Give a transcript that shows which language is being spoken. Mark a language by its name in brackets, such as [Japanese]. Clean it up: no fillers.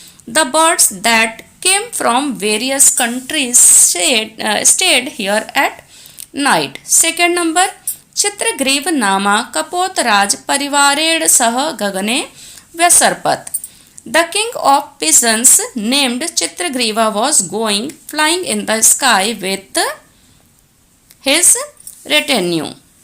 [English] The birds that came from various countries stayed here at night. Second number, [Sanskrit] Chitragriva नामा कपोतराज परिवारेण सह गगने व्यसर्पत्. [English] The king of pigeons named Chitragriva was going flying in the sky with his retinue.